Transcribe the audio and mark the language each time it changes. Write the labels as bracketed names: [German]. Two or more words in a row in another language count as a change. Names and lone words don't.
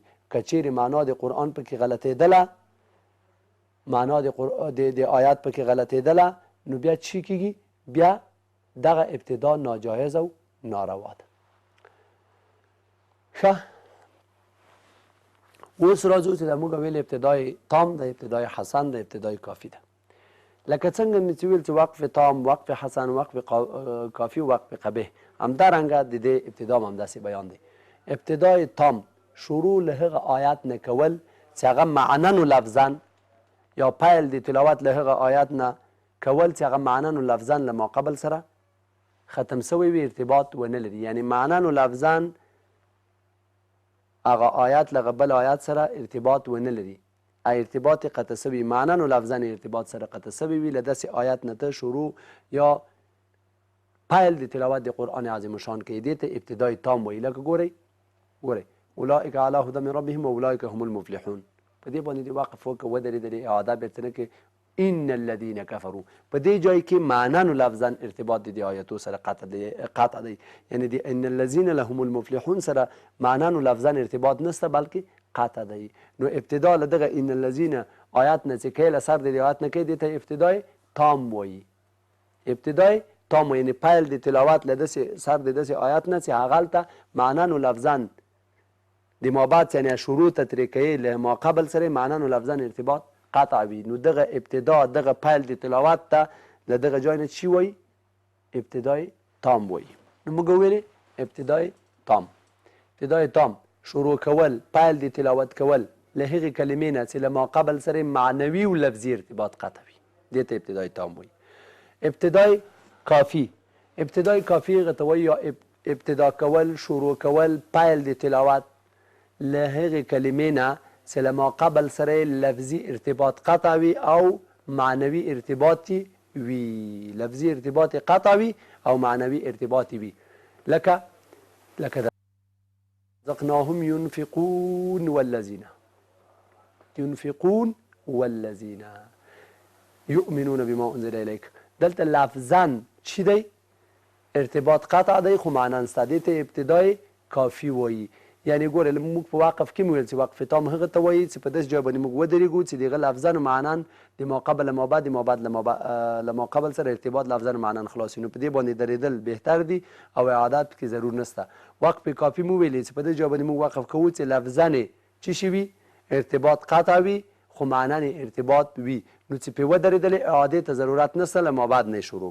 [Pashto] که چیرې معنا د قرآن پکې غلطېدله، معنا د آیات پکې غلطېدله، نو بیا چی کېږي؟ بیا دغه ابتدا ناجایز او ناروا ده. ښه، اوس راځو چې د موږ ویل ابتدای تام ده، ابتدای حسن ده، ابتدای کافی ده. لکه څنګه مې چې ویل چې وقف تام، وقف حسن، وقف کافي، وقف قبیح، همدارنګه د دې ابتدا هم همداسې بیان دی. ابتدای تام شروع له هغه آیات نه کول چې هغه [Arabic] معنن و لفظا، [Pashto] یا پیل د تلاوت له هغه آیات نه کول چې هغه [Arabic] معنن و لفظا [Pashto] له ماقبل سره ختم سوی وي، ارتباط ونه لري. یعنی [Arabic] معنن و لفظا [Pashto] هغه آیات له بل آیات سره ارتباط ونه لري، ارتباط قطع سوی، [Arabic] معنن و لفظا [Pashto] ارتباط سره قطع سوی وي، له داسې آیات نه ته شروع یا پیل د تلاوت د قرآن عظیم شان کې دې ته ابتدای تام وایي. لکه ګورئ [Arabic] اولئک علی هدی من ربهم واولئک هم المفلحون. [Pashto] په دې باندې دې وقف وکړه، ودرېدلې اعاده بېرته نه کې [Arabic] ان الذین کفروا. [Pashto] په دې ځای کې [Arabic] معنن و لفظا [Pashto] ارتباط د دې آیاتو سره قطع دی. یعنی د [Arabic] ان الذین لهم المفلحون [Pashto] سره [Arabic] معنن و لفظا [Pashto] ارتباط نشته، بلکې قطع دی. نو ابتدا له دغه [Arabic] ان الذین [Pashto] آیات نه چې کوي له سر د دې آیات نه کوي، دې ته ابتدای تام وایي. ابتدای تام یعنی پیل د تلاوت له داسې سر د داسې آیات نه چې هغه هلته [Arabic] معنن و لفظا [Pashto] د ما بعد یعنی شروع ته ترې کوي له ما قبل سره [Arabic] معنن و لفظا [Pashto] ارتباط قطع وي. نو دغه ابتدا دغه پیل د تلاوت ته له دغه ځای نه چی وایي؟ ابتدای تام وایي. نو موږ ویلې ابتدای تام. ابتدای تام شروع کول، پیل د تلاوت کول له هغې کلمې نه چې له ما قبل سره معنوي و لفظي ارتباط قطع وي، دې ته ابتدای تام وایي. ابتدای کافی، ابتدای کافی هغه ته وایي یا ابتدا کول، شروع کول، پیل د تلاوت له هغې کلمې نه چې له ما قبل سره لفظي ارتباط قطع وي او معنوي ارتباطي وي. لفظي ارتباط قطع وي او معنوي ارتباطي وي. [Arabic] لکه رزقناهم ينفقون والذين يؤمنون بما انزل اليك. [Pashto] دلته لفظا چی دی؟ ارتباط قطع دی، خو معنا نسته. دې ته ابتدای کافي وایي. یعنی ګوره موږ په وقف کې مو ویل چې وقف تام هغه ته وایي چې په داسې ځای باندې موږ ودرېږو چې د هغه [Arabic] لفظا و معنا [Pashto] د ما قبل له ما بعد، د ما بعد له ما قبل سره ارتباط [Arabic] لفظا و معنا [Pashto] خلاص. نو په دې باندې درېدل بهتر دي او اعادات کې ضرور نشته. وقف کافي مو ویلې چې په دې ځای باندې موږ وقف کوو چې لفظا چی شي وي؟ ارتباط قطع وي، خو معنا ارتباط وي. نو چې په ودرېدلې اعادې ته ضرورت نشته، له ما بعد نه شروع.